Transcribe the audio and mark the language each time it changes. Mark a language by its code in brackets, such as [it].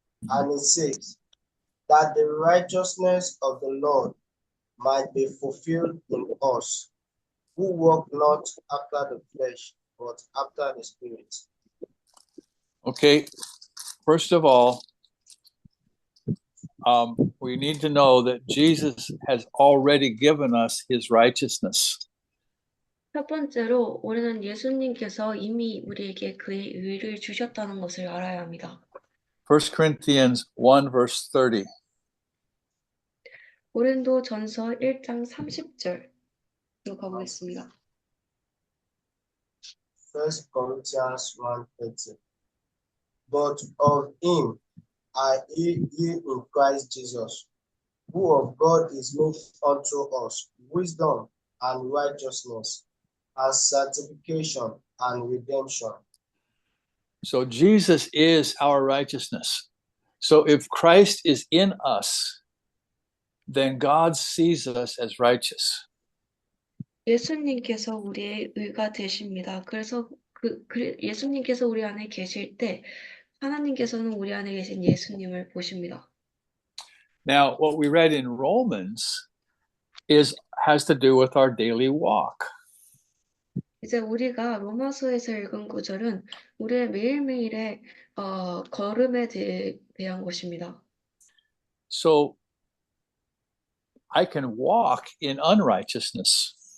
[en] And it says that the righteousness of the Lord might be fulfilled in us, who walk not after the flesh, but after the Spirit. Okay. First of all, we need to know that Jesus has already given us his righteousness. [ko] 첫 번째로 우리는 예수님께서 이미 우리에게 그의 의를 주셨다는 것을 알아야 합니다. [en] 1 Corinthians 1 verse 30. [ko] 고린도전서 1장 30절 가보겠습니다. [en] 1 Corinthians 1:30. But of him are ye in Christ Jesus, who of God is made unto us wisdom and righteousness, and sanctification and redemption. So Jesus is our righteousness. So if Christ is in us, then God sees us as righteous. [ko] 예수님께서 우리의 의가 되십니다. 그래서 예수님께서 우리 안에 계실 때 하나님께서는 우리 안에 계신 예수님을 보십니다. [en] Now, what we read in Romans has to do with our daily walk. [ko] 이제 우리가 로마서에서 읽은 구절은 우리의 매일매일의 걸음에 대한 것입니다. [en] So I can walk in unrighteousness.